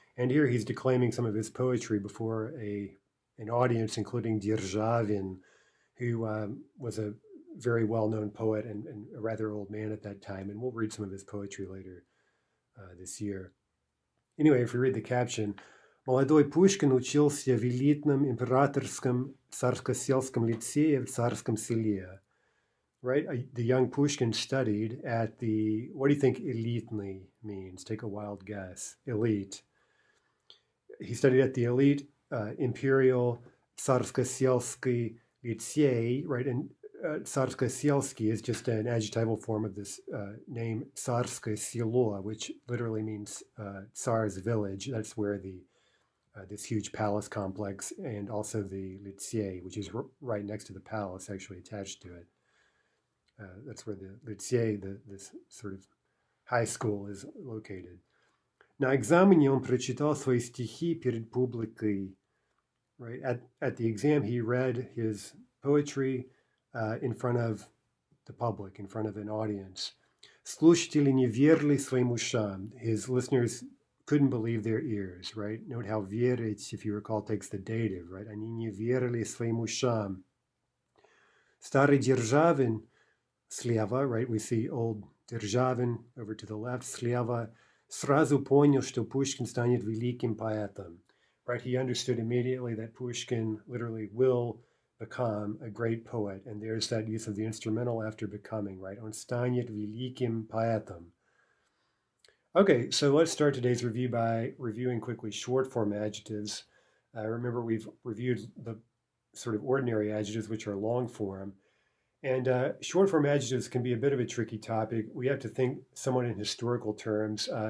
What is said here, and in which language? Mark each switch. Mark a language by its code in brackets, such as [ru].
[en] And here he's declaiming some of his poetry before an audience, including Derzhavin, who was a very well-known poet and a rather old man at that time. And we'll read some of his poetry later this year. Anyway, if we read the caption, [ru] «Молодой Пушкин учился в элитном императорском царско-сельском лицее в Царском селе». [en] Right? The young Pushkin studied at the, what do you think elitny means? Take a wild guess. Elite. He studied at the elite Imperial Tsarsko-Selsky Lycée, right? And Tsarsko-Selsky is just an adjectival form of this name Tsarskoye Selo, which literally means Tsar's village. That's where this huge palace complex and also the Lycée, which is right next to the palace, actually attached to it. That's where the Lycée, this sort of high school, is located. [ru] На экзамене он прочитал свои стихи перед публикой. [en] Right? At the exam, he read his poetry in front of the public, in front of an audience. [ru] Слушатели не верили своим ушам. [en] His listeners couldn't believe their ears, right? Note how верить, if you recall, takes the dative, right? [ru] Они не верили своим ушам. Старый Державин слева, right? [en] We see old Державин over to the left, слева. [ru] Сразу понял, что Pushkin станет великим поэтом. [en] Right? He understood immediately that Pushkin literally will become a great poet. And there's that use of the instrumental after becoming, right? [ru] Он станет великим поэтом. [en] Okay, so let's start today's review by reviewing quickly short form adjectives. Remember, we've reviewed the sort of ordinary adjectives, which are long form. And short form adjectives can be a bit of a tricky topic. We have to think somewhat in historical terms.